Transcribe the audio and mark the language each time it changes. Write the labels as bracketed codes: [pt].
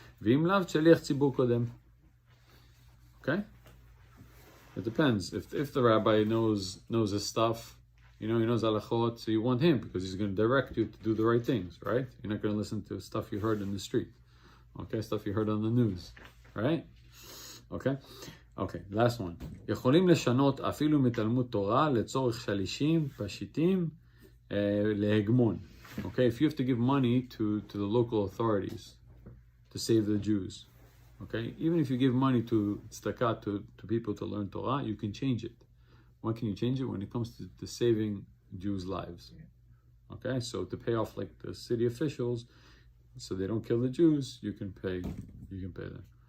[he] V'im lav shaliach tzibur kodem. [en] Okay? It depends. If the rabbi knows his stuff, he knows halachot, so you want him because he's going to direct you to do the right things, right? You're not going to listen to stuff you heard in the street. Okay? Stuff you heard on the news. Right? Okay? Okay, last one. [he] יכולים לשנות אפילו מתלמוד תורה לצורך שלישים, פשיטים, להגמון. [en] Okay, if you have to give money to the local authorities to save the Jews, okay, even if you give money to tzedakah to people to learn Torah, you can change it. When can you change it? When it comes to saving Jews' lives. Okay, so to pay off like the city officials, so they don't kill the Jews, you can pay them.